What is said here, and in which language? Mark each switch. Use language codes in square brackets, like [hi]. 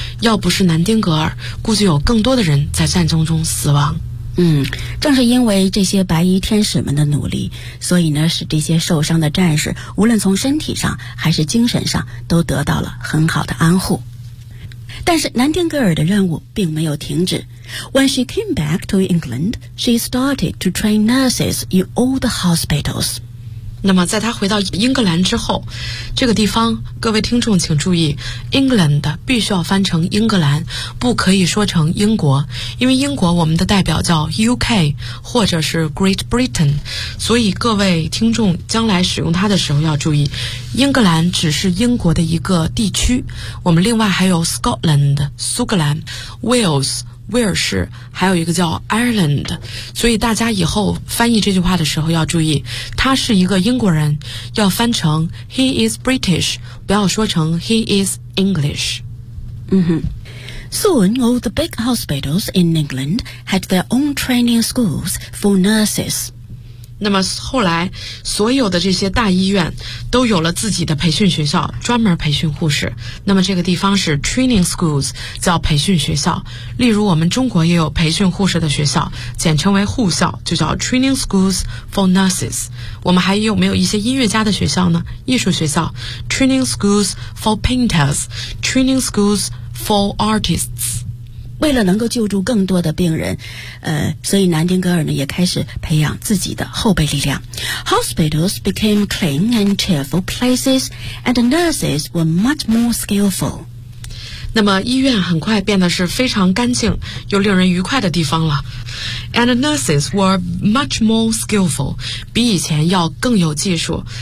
[zh] 要不是南丁格尔，估计有更多的人在战争中死亡。正是因为这些白衣天使们的努力，所以呢使这些受伤的战士无论从身体上还是精神上都得到了很好的安护。但是南丁格尔的任务并没有停止。 [en] When she came back to England, she started to train nurses in all the hospitals. [zh] 那么在她回到英格兰之后，这个地方各位听众请注意， England 必须要翻成英格兰，不可以说成英国，因为英国我们的代表叫 UK 或者是 Great Britain， 所以各位听众将来使用它的时候要注意，英格兰只是英国的一个地区，我们另外还有 Scotland 苏格兰， Wales 威尔士，还有一个叫 Ireland， 所以大家以后翻译这句话的时候要注意，他是一个英国人，要翻成 [en] He is British， [zh] 不要说成 [en] He is English。 Soon all the big hospitals in England had their own training schools for nurses。 [zh] 那么后来所有的这些大医院都有了自己的培训学校，专门培训护士。那么这个地方是 training schools， 叫培训学校。例如我们中国也有培训护士的学校，简称为护校，就叫 [en] training schools for nurses。 [zh] 我们还有没有一些音乐家的学校呢？艺术学校 [en] training schools for painters， training schools for artists。 [zh] 为了能够救助更多的病人，所以南丁格尔呢也开始培养自己的后备力量。 [en] Hospitals became clean and cheerful places, and the nurses were much more skillful. [zh] 那么医院很快变得是非常干净又令人愉快的地方了。 [en] And the nurses were much more skillful, [zh] 比以前要更有技术。